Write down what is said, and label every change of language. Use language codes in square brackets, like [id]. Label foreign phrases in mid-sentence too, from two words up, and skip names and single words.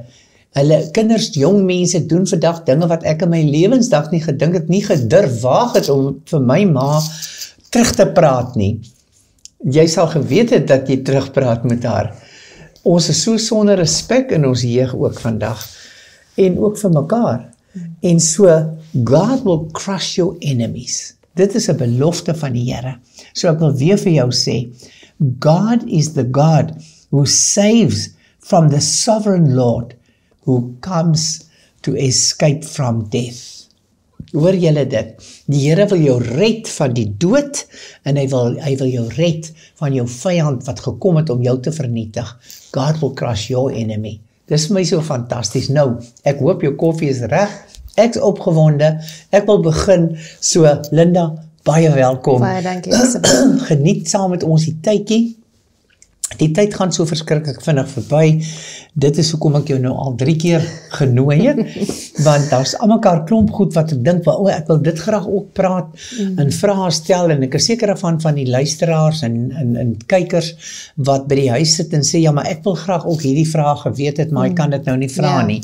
[af] Hulle kinders, jong mense doen vandag dinge wat ek in my lewensdag nie gedink het, nie gedurf waag het om vir my ma terug te praat nie. Jy sal geweet het dat jy terugpraat met haar. Ons is so sonder respek in ons jeug ook vandag. En ook vir mekaar. En so, [en] God will crush your enemies. [af] Dit is 'n belofte van die Here. So ek wil weer vir jou sê, [en] God is the God who saves from the sovereign Lord who comes to escape from death. [af] Hoor julle dit? Die Here wil jou red van die dood en hy wil jou red van jou vyand wat gekom het om jou te vernietig. [en] God will crush your enemy. [af] Dis vir my so fantasties. Nou, ek hoop jou koffie is reg. Ek's opgewonde. Ek wil begin. So Linda, baie welkom. Baie dankie. Geniet saam met ons die tydjie. Die tyd gaan so verskriklik vinnig verby. Dit is hoekom ek jou nou al 3 keer genooi het, want daar's almekaar klomp goed wat ek dink, ek wil dit graag ook praat en vrae stel, en ek is seker van die luisteraars en kykers wat by die huis sit en sê, ja, maar ek wil graag ook hierdie vrae geweet het, maar ek kan dit nou nie vra nie.